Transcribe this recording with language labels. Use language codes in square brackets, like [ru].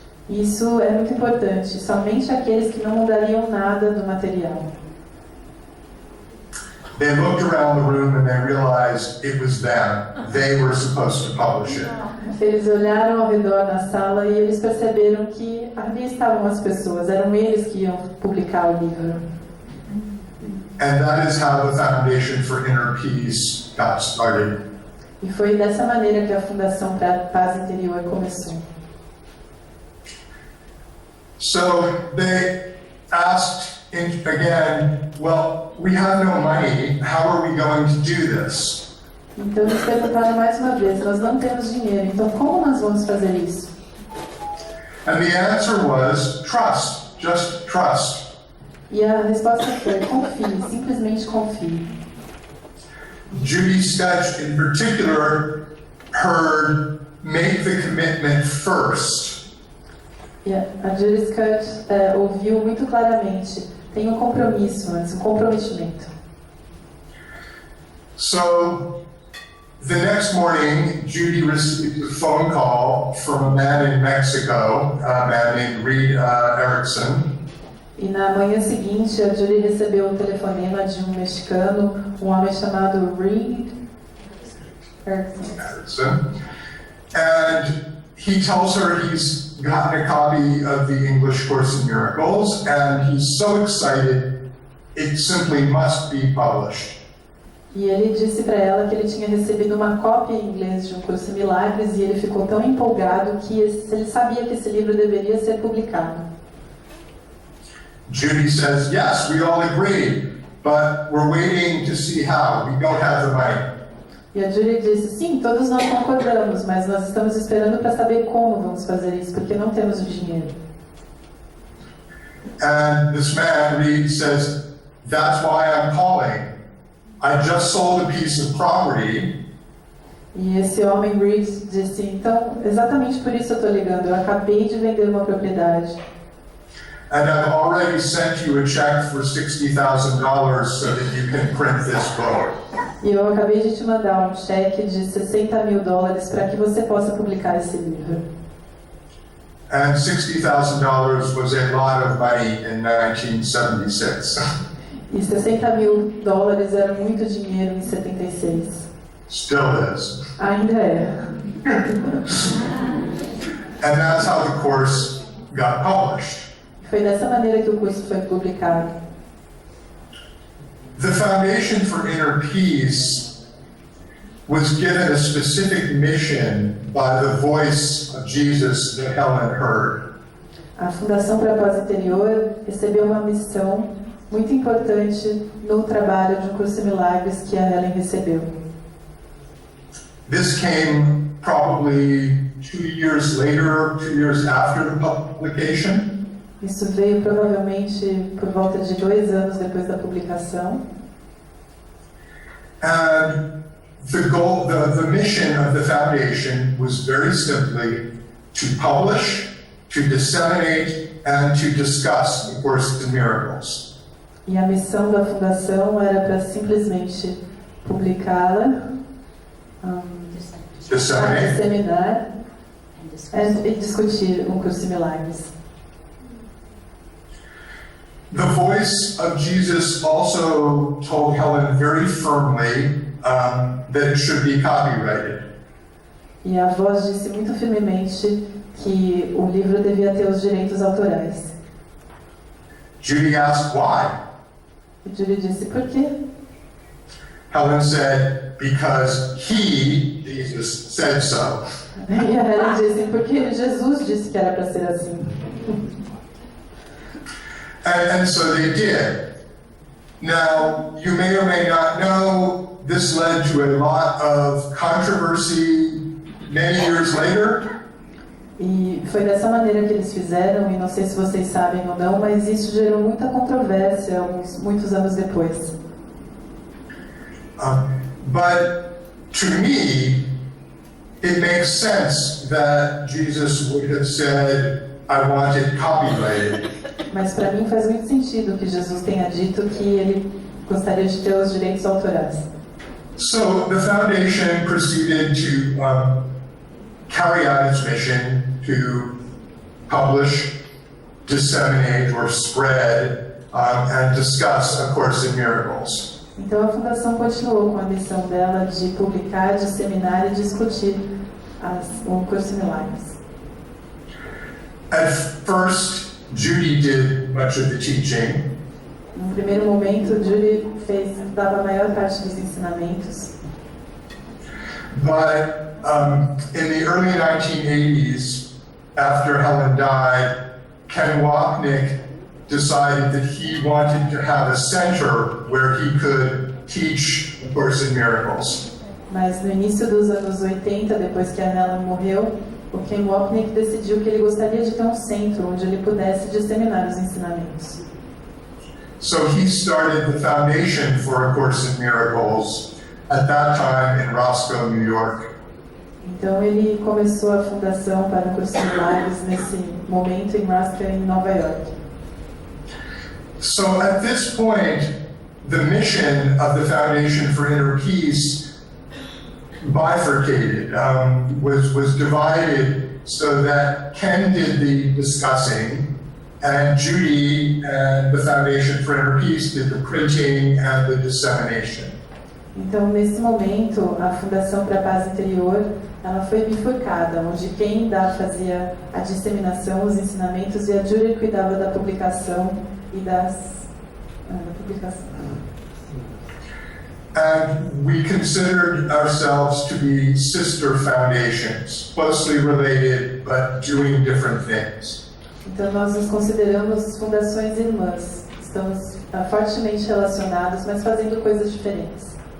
[pt] Isso é muito importante, somente aqueles que não mudariam nada do material. [en] They looked around the room and they realized it was them. They were supposed to publish it. [pt] Eles olharam ao redor na sala e eles perceberam que ali estavam as pessoas, eram eles que iam publicar o livro. [en] And that is how the Foundation for Inner Peace got started. [pt] E foi dessa maneira que a Fundação para a Paz Interior começou. [en] So they asked again, well, we have no money, how are we going to do this? [pt] Então eles perguntaram mais uma vez, nós não temos dinheiro, então como nós vamos fazer isso? [en] And the answer was trust, just trust. [pt] E a resposta foi confie, simplesmente confie. [en] Judy Sketch in particular heard make the commitment first. [pt] E a Judy Scott ouviu muito claramente, tem um compromisso antes, um comprometimento. [en] So the next morning, Judy received a phone call from a man in Mexico, a man named Reed Erickson. [pt] E na manhã seguinte, a Judy recebeu um telefonema de um mexicano, um homem chamado Reed Erickson. [en] And he tells her he's gotten a copy of the English Course in Miracles, and he's so excited, it simply must be published. [pt] E ele disse para ela que ele tinha recebido uma cópia em inglês de Um Curso em Milagres e ele ficou tão empolgado que ele sabia que esse livro deveria ser publicado. [en] Judy says, yes, we all agree, but we're waiting to see how. We don't have the money. [pt] E a Judy disse, sim, todos nós concordamos, mas nós estamos esperando para saber como vamos fazer isso, porque não temos o dinheiro. [en] And this man, Reed, says, that's why I'm calling. I just sold a piece of property. [pt] E esse homem, Reed, disse, então, exatamente por isso eu estou ligando, eu acabei de vender uma propriedade. [en] And I've already sent you a check for $60,000 so that you can print this book. [pt] E eu acabei de te mandar um cheque de $60.000 para que você possa publicar esse livro. [en] And $60,000 was a lot of money in 1976. [pt] E $60.000 era muito dinheiro em 76. [en] Still is. [pt] Ainda é. [en] And that's how the course got published. [pt] Foi dessa maneira que o curso foi publicado. [en] The Foundation for Inner Peace was given a specific mission by the voice of Jesus that Helen heard. [pt] A Fundação para a Paz Interior recebeu uma missão muito importante no trabalho de Um Curso em Milagres que a Helen recebeu. [en] This came probably 2 years later, 2 years after the publication. [pt] Isso veio provavelmente por volta de 2 anos depois da publicação. [en] And the goal, the mission of the foundation was very simply to publish, to disseminate, and to discuss the Course in Miracles. [pt] E a missão da fundação era para simplesmente publicá-la, disseminar e discutir Um Curso em Milagres. [en] The voice of Jesus also told Helen very firmly that it should be copyrighted. [pt] E a voz disse muito firmemente que o livro devia ter os direitos autorais. [en] Judy asked why. [pt] E Judy disse, por quê? [en] Helen said, because he, Jesus, said so. [pt] E a Helen disse, porque Jesus disse que era para ser assim. [en] And so they did. Now, you may or may not know, this led to a lot of controversy many years later. [pt] E foi dessa maneira que eles fizeram, e não sei se vocês sabem ou não, mas isso gerou muita controvérsia muitos anos depois. [en] But to me, it makes sense that Jesus would have said, I want it copyrighted. [pt] Mas para mim faz muito sentido que Jesus tenha dito que ele gostaria de ter os direitos autorais. [en] So the foundation proceeded to carry out its mission to publish, disseminate, or spread, and discuss A Course in Miracles. [pt] Então a fundação continuou com a missão dela de publicar, disseminar e discutir o Curso em Milagres. [en] At first, Judy did much of the teaching. [pt] No primeiro momento, Judy dava a maior parte dos ensinamentos. [en] But in the early 1980s, after Helen died, Ken Wapnick decided that he wanted to have a center where he could teach A Course in Miracles. [pt] Mas no início dos anos 80, depois que a Helen morreu, o Ken Wapnick decidiu que ele gostaria de ter um centro onde ele pudesse disseminar os ensinamentos. [en] So he started the foundation for A Course in Miracles at that time in Roscoe, New York. [pt] Então ele começou a fundação para o Curso em Milagres nesse momento em Roscoe, em Nova York. [en] So at this point, the mission of the Foundation for Inner Peace bifurcated, was divided so that Ken did the discussing and Judy and the Foundation for Inner Peace did the printing and the dissemination. [pt] Então, nesse momento, a Fundação para a Paz Interior, ela foi bifurcada, onde quem fazia a disseminação, os ensinamentos, e a Júlia cuidava da publicação e da publicação. [en] And we considered ourselves to be sister foundations, closely related, but doing different things. [pt] Então, nós nos consideramos fundações irmãs. Estamos fortemente relacionados, mas fazendo coisas diferentes.